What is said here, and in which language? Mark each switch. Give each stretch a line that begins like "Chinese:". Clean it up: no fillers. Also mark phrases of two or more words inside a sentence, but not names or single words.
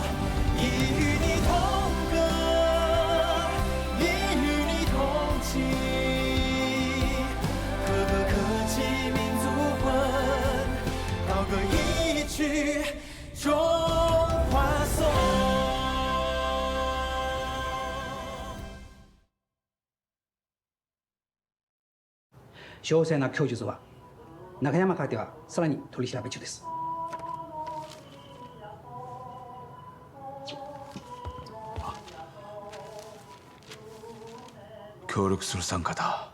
Chinese: 已与你同歌，已与你同泣，可歌可泣民族魂，高歌一曲中华颂。
Japanese: 詳細な供述は中山からではさらに取り調べ中です。協力する参加だ。